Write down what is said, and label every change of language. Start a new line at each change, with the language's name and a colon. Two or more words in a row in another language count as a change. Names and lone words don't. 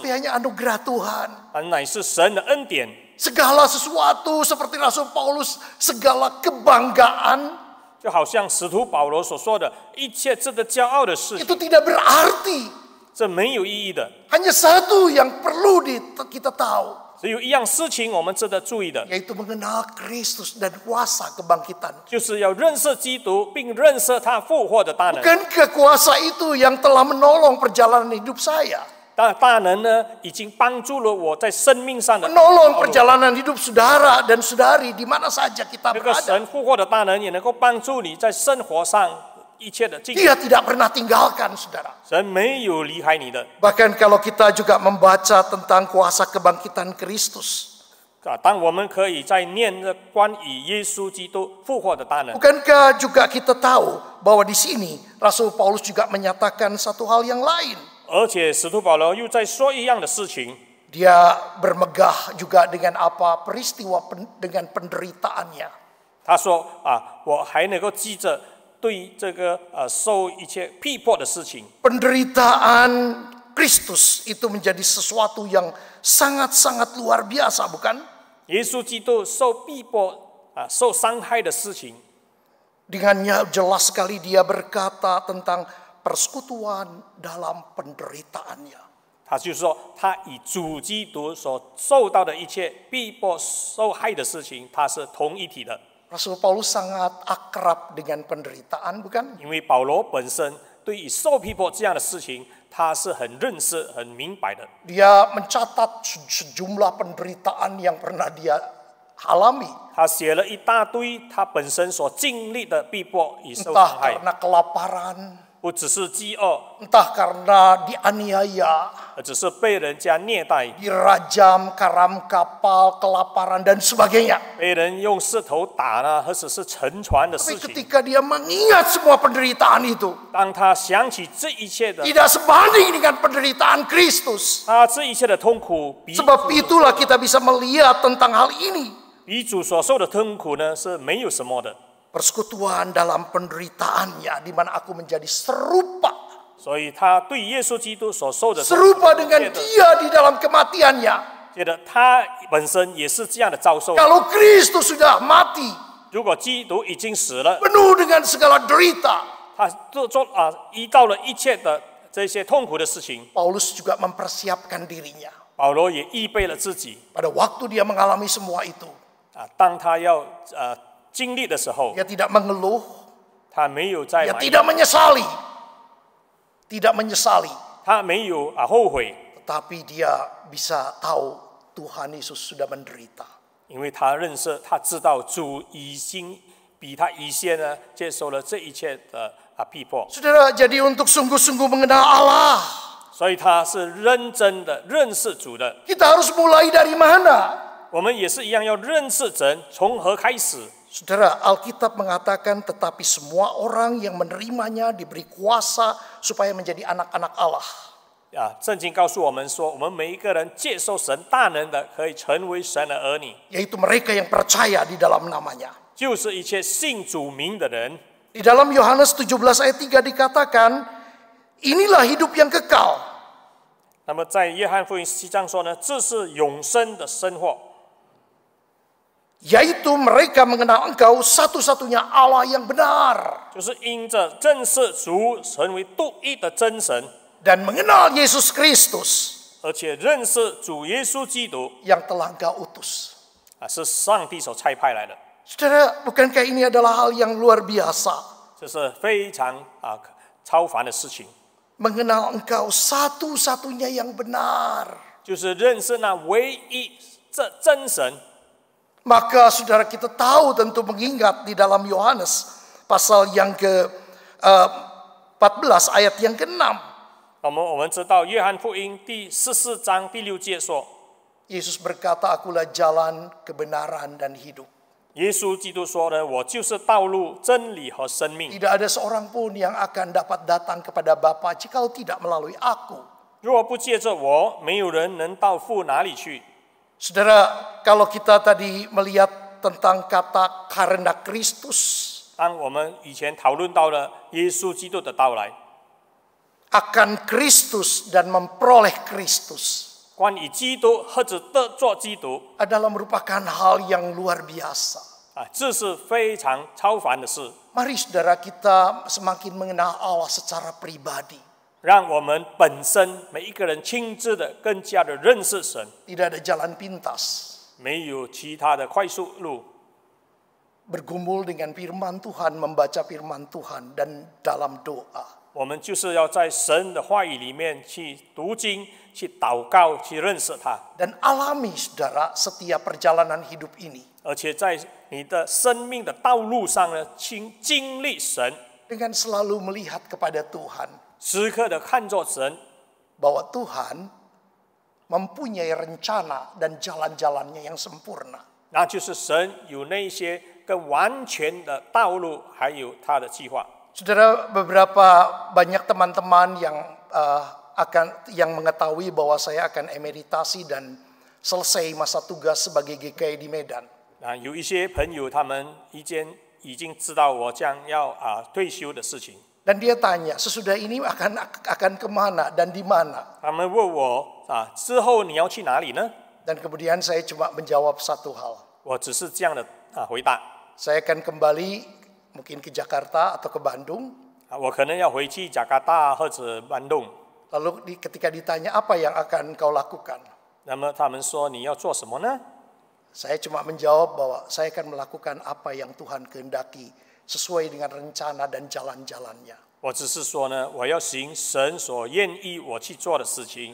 Indonesian: tapi hanya anugerah Tuhan.
Chinese: 乃是神的恩典。
Indonesian: Segala sesuatu seperti Rasul Paulus, segala kebanggaan
Chinese: 就好像使徒保罗所说的，一切值得骄傲的事
Indonesian: itu
Chinese: 情，
Indonesian: tidak berarti.
Chinese: 这没有意义的。
Indonesian: Hanya satu yang perlu kita tahu,
Chinese: 只有一样事情我们值得注意的，
Indonesian: yaitu mengenal Kristus dan kuasa kebangkitan.
Chinese: 就是要认识基督，并认识他复活的大能。
Indonesian: Bukankah kuasa itu yang telah menolong perjalanan hidup saya?
Chinese: 大能呢，已经帮助了我在生命上的
Indonesian: Menolong perjalanan hidup saudara dan saudari di mana saja kita
Chinese: 这个
Indonesian: berada.
Chinese: 神复活的大能，也能够帮助你在生活上一切的境。
Indonesian: Dia tidak pernah tinggalkan, saudara.
Chinese: 神没有离开你的。
Indonesian: Bahkan kalau kita juga membaca tentang kuasa kebangkitan Kristus.
Chinese: 当我们可以在念着关于耶稣基督复活的大能，
Indonesian: Bukankah juga kita tahu bahwa di sini Rasul Paulus juga menyatakan satu hal yang lain.
Chinese: 而且使徒保罗又在说一样的事情。
Indonesian: Dia bermegah juga dengan apa peristiwa dengan penderitaannya.
Chinese: 他说我还能够记着对这个受一切逼迫的事情。
Indonesian: Penderitaan Kristus itu menjadi sesuatu yang sangat-sangat luar biasa, bukan?
Chinese: 耶稣基督受逼迫受伤害的事情，
Indonesian: Dengannya jelas sekali dia berkata tentang persekutuan dalam penderitaannya.
Chinese: 他就是说，他以主基督所受到的一切逼迫、受害的事情，他是同一体的。
Indonesian: Rasul Paulus sangat akrab dengan penderitaan, bukan?
Chinese: 因为保罗本身对于受逼迫这样的事情，他是很认识、很明白的。
Indonesian: Dia mencatat sejumlah penderitaan yang pernah dia alami.
Chinese: 他写了一大堆他本身所经历的逼迫与受伤
Indonesian: Entah
Chinese: 害，
Indonesian: karena kelaparan,
Chinese: 不只是饥饿，
Indonesian: entah karena dianiaya,
Chinese: 只是被人家虐待，
Indonesian: dirajam, karam kapal, kelaparan, dan sebagainya.
Chinese: 被人用石头打呢，或者是沉船的
Indonesian: Tapi
Chinese: 事情。
Indonesian: ketika dia mengingat semua penderitaan itu,
Chinese: 当他想起这一切的，
Indonesian: tidak sebanding dengan penderitaan Kristus.
Chinese: 他这一切的痛苦，比
Indonesian: Sebab itulah kita bisa melihat tentang hal ini.
Chinese: 比主所受的痛苦呢是没有什么的。
Indonesian: Persekutuan dalam penderitaannya, di mana aku menjadi serupa.
Chinese: 所以他对耶稣基督所受的痛苦
Indonesian: Serupa dengan dia di dalam kematiannya.
Chinese: 觉得他本身也是这样的遭受。
Indonesian: Kalau Kristus sudah mati,
Chinese: 如果基督已经死了，
Indonesian: penuh dengan segala derita,
Chinese: 他遇到了一切的这些痛苦的事情，
Indonesian: Paulus juga mempersiapkan dirinya.
Chinese: 保罗也预备了自己
Indonesian: Pada waktu dia mengalami semua itu,
Chinese: 当他要经历的时候，
Indonesian: dia tidak mengeluh,
Chinese: 他没有在
Indonesian: dia
Chinese: 埋
Indonesian: tidak menyesali. Tidak menyesali,
Chinese: 他没有后悔，
Indonesian: tetapi dia bisa tahu Tuhan Yesus sudah menderita.
Chinese: 因为他认识，他知道主已经比他以前呢接受了这一切的逼迫，
Indonesian: Saudara, jadi untuk sungguh-sungguh mengenal Allah,
Chinese: 所以他是认真的认识主的。
Indonesian: kita harus mulai dari mana?
Chinese: 我们也是一样要认识神，从何开始？
Indonesian: Saudara, Alkitab mengatakan tetapi semua orang yang menerimanya diberi kuasa supaya menjadi anak-anak Allah.
Chinese: 圣经告诉我们说，我们每一个人接受神大能的，可以成为神的儿女，
Indonesian: Yaitu mereka yang percaya di dalam namanya.
Chinese: 就是一切信主名的人。
Indonesian: Di dalam Yohanes 17 ayat 3 dikatakan, inilah hidup yang kekal.
Chinese: 那么在约翰福音7章说呢，这是永生的生活，
Indonesian: Yaitu mereka mengenal engkau satu-satunya Allah yang benar.
Chinese: 就是因着认识主，成为独一的真神，
Indonesian: Dan mengenal Yesus Kristus
Chinese: 而且认识主耶稣基督
Indonesian: yang telah engkau utus.
Chinese: 是上帝所差派来的，
Indonesian: Saudara, bukankah ini adalah hal yang luar biasa?
Chinese: 这是非常超凡的事情，
Indonesian: Mengenal engkau satu-satunya yang benar.
Chinese: 就是认识那唯一这真神。
Indonesian: Maka saudara kita tahu tentu mengingat di dalam Yohanes pasal yang ke-14 ayat yang ke-6.
Chinese: 我们知道约翰福音第14章第6节说，
Indonesian: Yesus berkata, akulah jalan, kebenaran, dan hidup.
Chinese: 耶稣基督说呢，我就是道路、真理和生命。
Indonesian: Tidak ada seorang pun yang akan dapat datang kepada Bapa jikalau tidak melalui aku.
Chinese: 若不借着我，没有人能到父哪里去。
Indonesian: Saudara, kalau kita tadi melihat tentang kata karena Kristus,
Chinese: 当我们以前讨论到了耶稣基督的到来，
Indonesian: akan Kristus dan memperoleh Kristus
Chinese: 关于基督或者得做基督
Indonesian: adalah merupakan hal yang luar biasa.
Chinese: 这是非常超凡的事。
Indonesian: Mari saudara kita semakin mengenal Allah secara pribadi.
Chinese: 让我们本身每一个人亲自的更加的认识神，
Indonesian: Tidak ada jalan pintas.
Chinese: 没有其他的快速路。
Indonesian: Bergumul dengan firman Tuhan, membaca firman Tuhan, dan dalam doa.
Chinese: 我们就是要在神的话语里面去读经、去祷告、去认识他，
Indonesian: Dan alami saudara setiap perjalanan hidup ini.
Chinese: 而且在你的生命的道路上呢，去经历神。
Indonesian: dengan selalu melihat kepada Tuhan,
Chinese: 时刻的看着神，
Indonesian: bahwa Tuhan mempunyai rencana dan jalan-jalannya yang sempurna.
Chinese: 那就是神有那些更完全的道路，还有他的计划。
Indonesian: Saudara, beberapa banyak teman-teman yang mengetahui bahwa saya akan emeritasi dan selesai masa tugas sebagai GKI di Medan.
Chinese: 有一些朋友他们已经知道我将要退休的事情。
Indonesian: Dan dia tanya, sesudah ini akan kemana dan di mana?
Chinese: 他们问我之后你要去哪里呢？
Indonesian: Dan kemudian saya cuma menjawab satu hal.
Chinese: 我只是这样的回答。
Indonesian: Saya akan kembali mungkin ke Jakarta atau ke Bandung.
Chinese: 我可能要回去加拿大或者 bandung。
Indonesian: Lalu ketika ditanya apa yang akan kau lakukan?
Chinese: 那么他们说你要做什么呢？
Indonesian: Saya cuma menjawab bahwa saya akan melakukan apa yang Tuhan kehendaki sesuai dengan rencana dan jalan-jalannya.
Chinese: 我只是说呢，我要行神所愿意我去做的事情。